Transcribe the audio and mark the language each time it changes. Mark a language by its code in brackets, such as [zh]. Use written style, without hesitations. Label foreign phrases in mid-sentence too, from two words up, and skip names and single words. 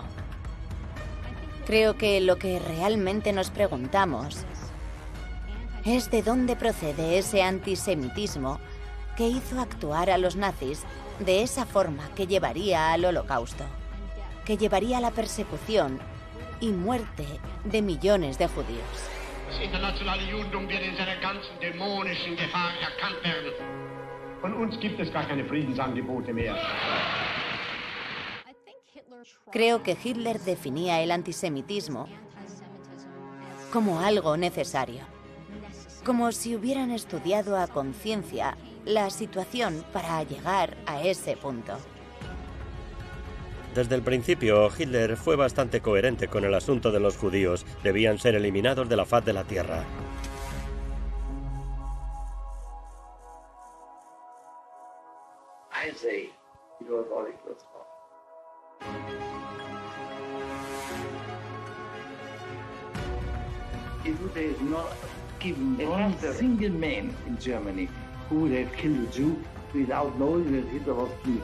[es] Creo que lo que realmente nos preguntamos es de dónde procede ese antisemitismo que hizo actuar a los nazis de esa forma que llevaría al Holocausto, que llevaría a la persecución y muerte de millones de judíos. [de] Das internationale Judentum wird in seiner ganzen dämonischen Gefahr erkannt werden. Von uns gibt es gar keine Friedensangebote mehr. [es] Creo que Hitler definía el antisemitismo como algo necesario, como si hubieran estudiado a conciencia la situación para llegar a ese punto. Desde el principio, Hitler fue bastante coherente con el asunto de los judíos. Debían ser eliminados de la faz de la tierra. [en] I say, you are all equals. It would have not given one single man in Germany who would have killed a Jew without knowing that Hitler was pleased.